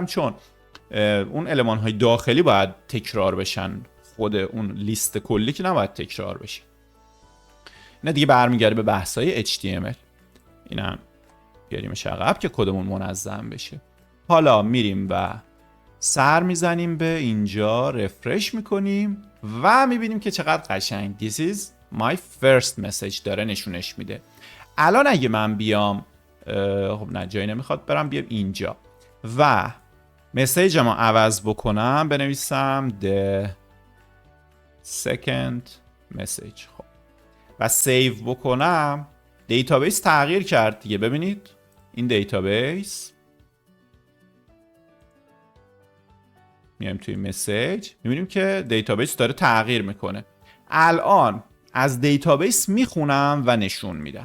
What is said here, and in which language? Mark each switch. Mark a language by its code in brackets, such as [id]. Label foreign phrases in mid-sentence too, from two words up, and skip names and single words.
[fa] چون اون المان های داخلی باید تکرار بشن، خود اون لیست کلی که نباید تکرار بشه. اینا دیگه برمیگرده به بحثای HTML. اینم بیاریمش عقب که کدمون منظم بشه. حالا میریم و سر میزنیم به اینجا، رفرش میکنیم و میبینیم که چقدر قشنگ [en] This is my first message [fa] داره نشونش میده. الان اگه من بیام خب نه جایی نمیخواد برم، بیام اینجا و مسیجمو عوض بکنم، بنویسم [en] the second message [fa] خب و سیو بکنم، دیتابیس تغییر کرد دیگه. ببینید این دیتابیس، میایم توی مسیج میبینیم که دیتابیس داره تغییر میکنه. الان از دیتابیس میخونم و نشون میدم.